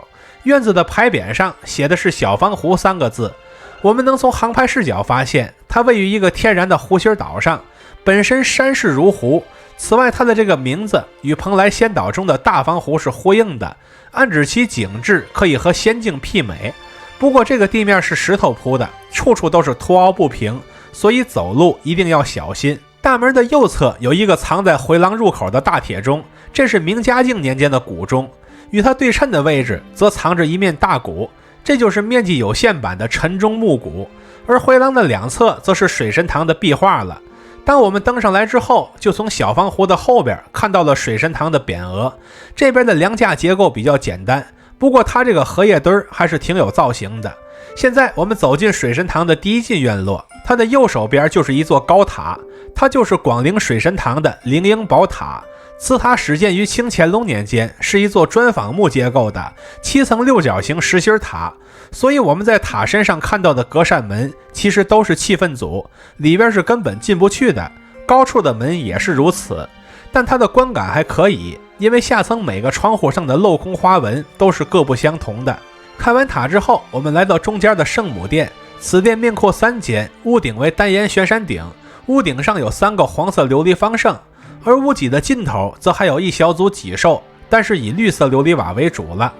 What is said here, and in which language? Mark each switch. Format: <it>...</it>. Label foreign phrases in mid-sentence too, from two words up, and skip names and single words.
<zh>院子的牌匾上寫的是小方湖3個字。我們能從航拍视角發現，它位于一個天然的湖心島上，本身山勢如湖。此外，它的這個名字與蓬萊仙島中的大方湖是呼應的，暗指其景致可以和仙境媲美。不過這個地面是石頭鋪的，處處都是凸凹不平，所以走路一定要小心。大門的右側有一個藏在回廊入口的大鐵鐘，這是明嘉靖年間的古鐘，與它對稱的位置則藏着一面大鼓，這就是面積有限版的晨鐘木鼓。而回廊的兩側則是水神堂的壁畫了。當我們登上來之後，就從小方湖的後邊看到了水神堂的匾額。這邊的梁架結構比較簡單，不過它這個荷葉墩還是挺有造型的。現在我們走進水神堂的第一進院落，它的右手邊就是一座高塔，它就是廣陵水神堂的凌英寶塔。此塔始建於清乾隆年間，是一座磚仿木結構的7層六角形實心塔，所以我們在塔身上看到的隔扇門其實都是气氛組，裡邊是根本進不去的。高處的門也是如此，但它的觀感還可以，因為下層每個窗戶上的鏤空花紋都是各不相同的。看完塔之後，我們來到中间的聖母殿，此殿面阔3間，屋頂為單檐悬山頂，屋頂上有3個黃色琉璃方聖。而屋脊的盡頭則還有一小組脊獸，但是以綠色琉璃瓦為主了。</zh>